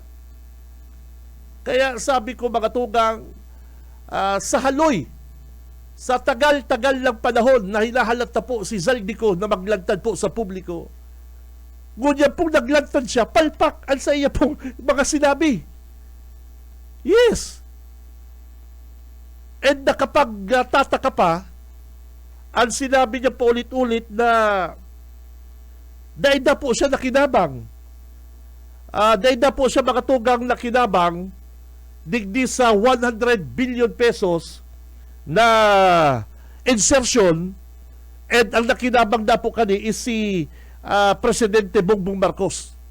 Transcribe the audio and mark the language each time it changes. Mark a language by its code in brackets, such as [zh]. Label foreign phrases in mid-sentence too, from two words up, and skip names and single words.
[bik] Kaya sabi ko, mga tugang, sa haloy, sa tagal-tagal lang panahon na hinahalat na po si Zaldico na maglantad po sa publiko, ngunyan pong naglantad siya, palpak ang sa iya pong mga sinabi. [en] Yes. [bik] And na kapag tataka pa, ang sinabi niya po ulit-ulit na dahil na po siya nakinabang. Dahil na po siya mga tugang nakinabang digdi sa 100 billion pesos na insertion, and ang nakinabang na po kani is si Presidente Bongbong Marcos.